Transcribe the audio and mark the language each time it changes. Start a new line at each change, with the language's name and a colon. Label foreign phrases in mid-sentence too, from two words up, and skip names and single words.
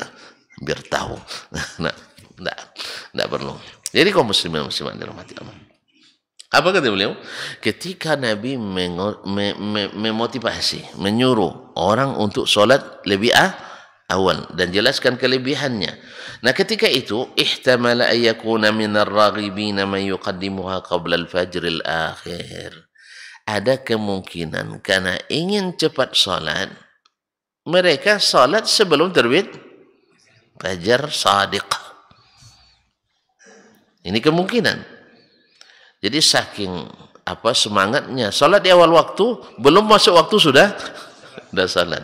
Indonesian: Biar tahu. Nah, enggak perlu. Jadi kaum muslimin muslimat dirahmati Allah. Apa kata beliau? Ketika Nabi memotivasi, menyuruh orang untuk solat lebih awal dan jelaskan kelebihannya. Nah, ketika itu
Arabic: احتمل أن يكون من الراغبين من يقدمها قبل الفجر الآخر.
Indonesian: Ada kemungkinan karena ingin cepat solat, mereka solat sebelum terbit fajar shadiq. Ini kemungkinan. Jadi saking semangatnya salat di awal waktu, belum masuk waktu sudah salat.